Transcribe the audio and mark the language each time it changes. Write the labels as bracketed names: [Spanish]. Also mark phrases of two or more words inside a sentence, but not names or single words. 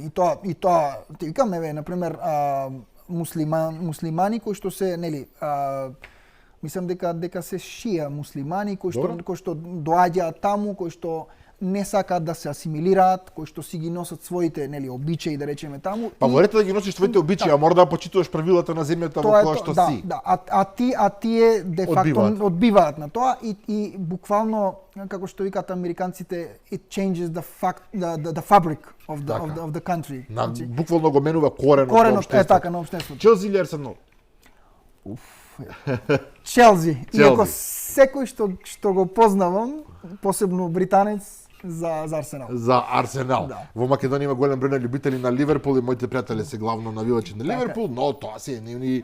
[Macedonian] И тоа ти викам на пример муслимани кои што се мислам дека се шија муслимани кои што доаѓаат таму, кои што не сакаат да се асимилираат, кои што си ги носат своите обичаи, да речеме таму. Па во ред да ги носиш своите обичаи, а мора да почитуваш правилата на земјата во која што си. Да, а тие де факто одбиваат на тоа и буквално како што викаат американците, [English] it changes the fabric of the country. [Macedonian] Буквално го менува коренот на општеството. Така на општеството. Челси или Арсенал? Челси. Иако секој што го познавам, посебно британец, за Арсенал. За Арсенал. Во Македонија има голем број на љубители на Ливерпул и моите пријатели се главно навивачи на Ливерпул, но тоа се нивни